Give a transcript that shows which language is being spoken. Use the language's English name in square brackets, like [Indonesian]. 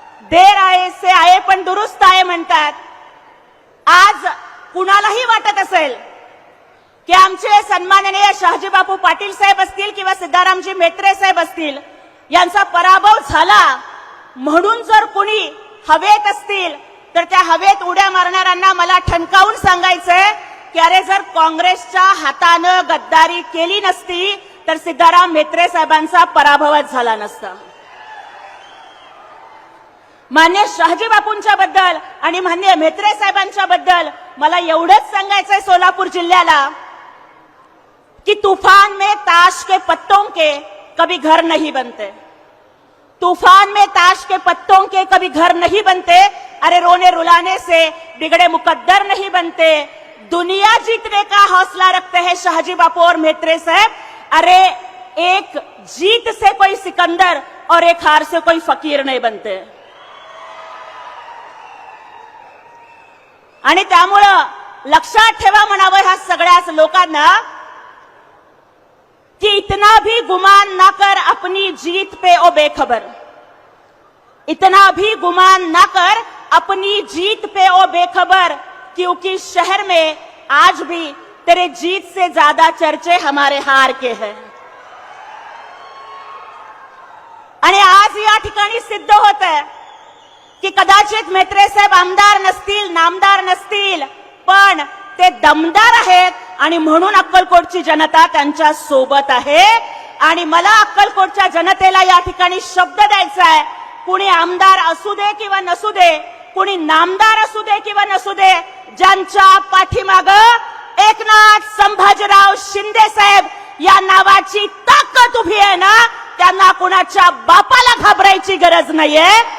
[Hindi] देर आए से आए [Marathi] पण [Hindi] दुरुस्त आए [Marathi] म्हणतात. आज कुणालाही वाटत असेल की आमचे सन्माननीय शहाजीबापू पाटील साहेब असतील किंवा सिद्धारामजी म्हेत्रे साहेब असतील यांचा पराभव झाला म्हणून जर कुणी हवेत असतील तर त्या हवेत उड्या मारणाऱ्यांना मला ठणकावून सांगायचंय की अरे जर काँग्रेसच्या हातानं गद्दारी केली नसती तर सिद्धाराम म्हेत्रे साहेबांचा पराभवच झाला नसता. मान्य शहाजीबापूंच्या बद्दल आणि मान्य म्हेत्रे साहेबांच्या बद्दल मला एवढंच सांगायचंय सोलापूर जिल्ह्याला कि [Hindi] तूफान में ताश के पत्तों के कभी घर नहीं बनते. तूफान में ताश के पत्तों के कभी घर नहीं बनते. अरे रोने रुलाने से बिगड़े मुकद्दर नहीं बनते. दुनिया जीतने का हौसला रखते हैं शहाजी बापू और म्हेत्रे साहब. अरे एक जीत से कोई सिकंदर और एक हार से कोई फकीर नहीं बनते. [Marathi] आणि त्यामुळं लक्षात ठेवा म्हणावं ह्या सगळ्याच लोकांना कि [Hindi] इतना भी गुमान ना कर अपनी जीत पे ओ बेखबर. [Marathi] इतना भी गुमान ना कर अपनी जीत पे ओ बेखबर, क्योंकि शहर में आज भी तेरे जीत से ज्यादा चर्चे हमारे हार के हैं. आणि आज या ठिकाणी सिद्ध होत आहे की कदाचित म्हेत्रे साहेब आमदार नसतील, नामदार नसतील, पण ते दमदार आहेत आणि म्हणून अक्कलकोटची जनता त्यांच्या सोबत आहे. आणि मला अक्कलकोटच्या जनतेला या ठिकाणी शब्द द्यायचा आहे, कुणी आमदार असू दे किंवा नसू दे, कुणी नामदार असू दे किंवा नसू दे, ज्यांच्या पाठीमागं एकनाथ संभाजीराव शिंदे साहेब या नावाची ताकद उभी आहे ना, त्यांना कुणाच्या बापाला घाबरायची गरज नाहीये.